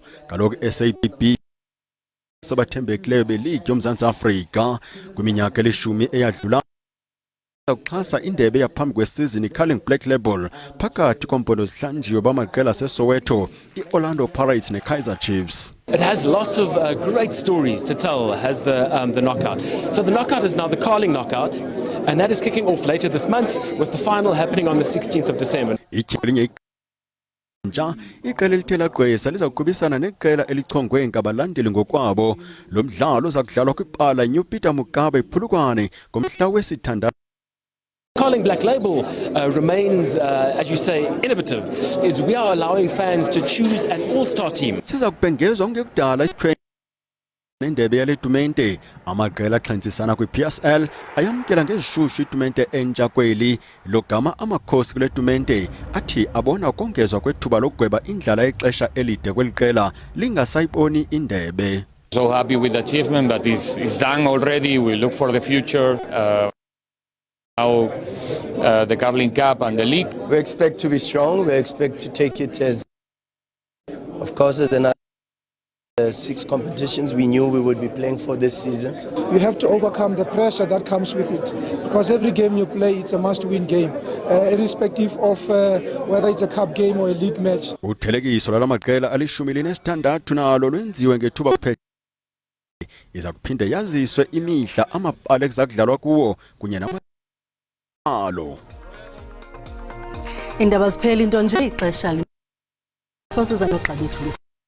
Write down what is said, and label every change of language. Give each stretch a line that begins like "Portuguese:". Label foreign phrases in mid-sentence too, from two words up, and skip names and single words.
Xhosa: Kaloku SABB sabathembekileyo beligi yoMzantsi Afrika kwiminyaka eli-10 eyadlulayo ukuxhasa indebe yaphambi kwesizini iCurling Black Label phakathi kompondo zihlanjiwe bamaqela aseSoweto, iOrlando Pirates neKaizer Chiefs.
English: It has lots of great stories to tell, has the knockout. So the knockout is now the Carling knockout, and that is kicking off later this month with the final happening on the 16th of December.
Xhosa: Iqela elithela gqwesa liza kuqhubisana neqela elichongwe ngabalandeli ngokwabo. Lo mdlalo uza kudlalwa kwipala New Peter Mugabe ePhulukwane ngomhla wesithandathu.
English: Carling Black Label remains, as you say, innovative, is we are allowing fans to choose an all-star team.
Xhosa: Siza kubhengezwa ngekudala nendebe yale tumente. Amaqela axhentsisana kwiPSL ayamkela ngezishushu itumente entsha kweli. Logama amakhosi kule tumente athi abona ukongezwa kwethuba lokugweba indlala yexesha elide kweli qela lingasayiboni indebe.
English: So happy with the achievement that is done already. We look for the future. Now the Carling Cup and the league. We expect to be strong. We expect to take it as, of course, as another 6 competitions we knew we would be playing for this season. You have to overcome the pressure that comes with it, because every game you play, it's a must-win game, irrespective of whether it's a cup game or a league match.
Xhosa: Uthelekiso lwalamaqela ali-16 nalo lwenziwe ngethuba kuphela. Iza kuphinde yaziswe imihla amabala ekuzakudlalwa kuwo kunye namalo. Iindaba ziphela into nje ixesha sosiza noxa bethu.